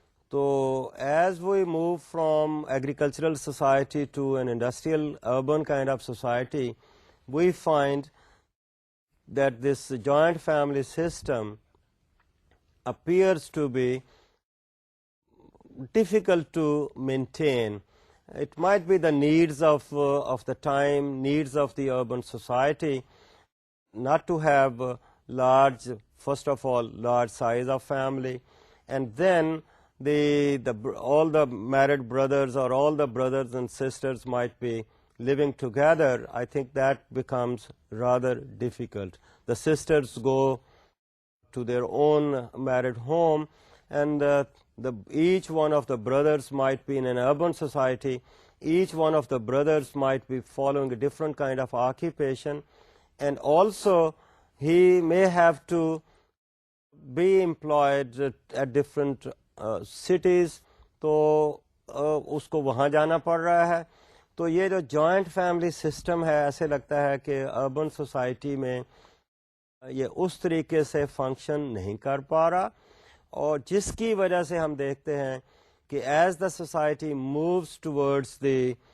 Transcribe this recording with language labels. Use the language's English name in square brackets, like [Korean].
[English] تو as we move from agricultural society to an industrial urban kind of society, we find that this joint family system appears to be difficult to maintain. It might be the needs of the time, needs of the urban society, not to have large, first of all, large size of family, and then all the married brothers or all the brothers and sisters might be living together. I think that becomes rather difficult. The sisters go to their own married home, and each one of the brothers might be in an urban society. Each one of the brothers might be following a different kind of occupation, and also he may have to be employed at different cities, [Urdu] تو اس کو وہاں جانا پڑ رہا ہے. تو یہ جو جوائنٹ فیملی سسٹم ہے ایسے لگتا ہے کہ اربن سوسائٹی میں یہ اس طریقے سے فنکشن نہیں کر پا رہا, اور جس کی وجہ سے ہم دیکھتے ہیں کہ [English] as the society moves towards the